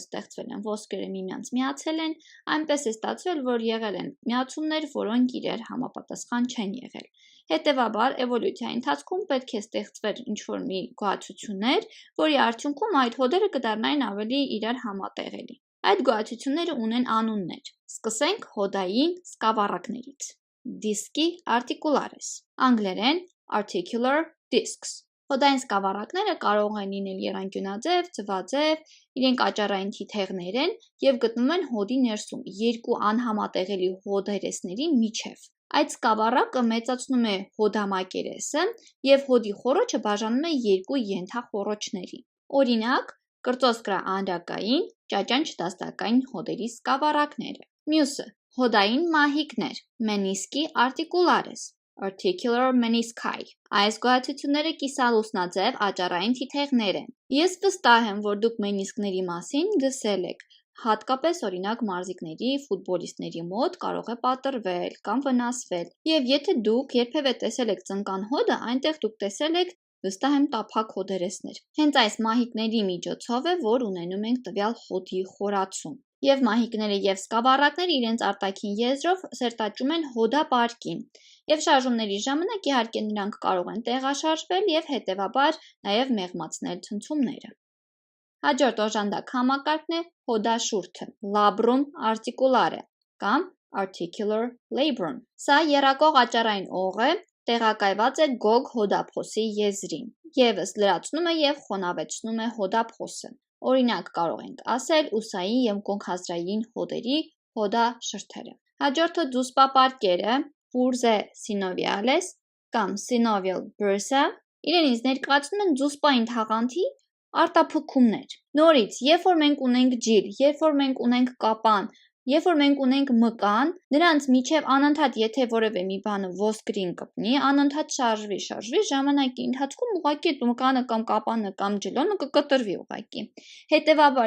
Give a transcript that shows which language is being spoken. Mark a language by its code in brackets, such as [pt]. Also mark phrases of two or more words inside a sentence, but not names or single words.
[hy] ստեղծվել են, ոսկրերը միմյանց միացել են, այնպես է ստացվել, որ եղել են միացումներ, որոնք իրար համապատասխան չեն եղել։ Հետևաբար, էվոլյուցիայի ընթացքում պետք է ստեղծվեր ինչ-որ մի գոհացություններ, որի արդյունքում այդ հոդերը կդառնային ավելի իրար համատեղելի։ Այդ գոհացությունները ունեն անուններ։ Սկսենք հոդային սկավառակներից։ [la] Disci articularis, [hy] անգլերեն [en] articular discs։ [hy] Հոդային սկավառակները կարող են լինել եռանկյունաձև, ձվաձև, իրենք աճառային թիթեղներ են և գտնվում են հոդի ներսում, երկու անհամատեղելի հոդերեսների միջև։ Այդ սկավառակը մեծացնում է հոդամակերեսը և հոդի խոռոչը բաժանում է երկու ենթախոռոչների։ Օրինակ, կրծոսկրաանրակային, ճաճանչ-դաստակային հոդերի սկավառակները։ Մյուսը՝ հոդային մահիկներ, [la] menisci articularis, [en] articular menisci։ [hy] Այս գոհացությունները կիսալուսնաձև աճառային թիթեղներ են։ Ես վստահ եմ, որ դուք մենիսկների մասին լսել եք, հատկապես օրինակ մարզիկների, ֆուտբոլիստների մոտ կարող է պատռվել կամ վնասվել։ Եվ եթե դուք երբևէ տեսել եք ծնկան հոդը, այնտեղ դուք տեսել եք, վստահ եմ, տափակ հոդերեսներ։ Հենց այս մահիկների միջոցով է, որ ունենում ենք տվյալ հոդի խորացում։ Եվ մահիկները և սկավառակները իրենց արտաքին եզրով սերտաճում են հոդապարկին, և շարժումների ժամանակ իհարկե նրանք կարող են տեղաշարժվել և հետևաբար նաև մեղմացնել ցնցումները։ Հաջորդ օժանդակ համակարգն է հոդաշուրթը, [la] labrum articulare [hy] կամ [en] articular labrum։ [hy] Սա եռակող աճառային օղ է, տեղակայված է գոգ հոդափոսի եզրին, ևս լրացնում է և խոնավեցնում է հոդափոսը։ Օրինակ կարող ենք ասել ուսային և կոնքազդրային հոդերի հոդաշրթերը։ Հաջորդը դուսպապարկերը, bursae synoviales կամ [en] synovial bursa, [hy] իրենից ներկայացնում են դուսպային թաղանթի արտափքումներ։ Նորից, երբ որ մենք ունենք ջիր, երբ որ մենք ունենք կապան, երբ որ մենք ունենք մկան, նրանց միջև անընդհատ եթե որևէ մի բանը ոսկրին կպնի, անընդհատ շարժվի, ժամանակի ընթացքում ուղղակի մկանը կամ կապանը կամ ջլոնը կկտրվի ուղղակի։ Հետևաբար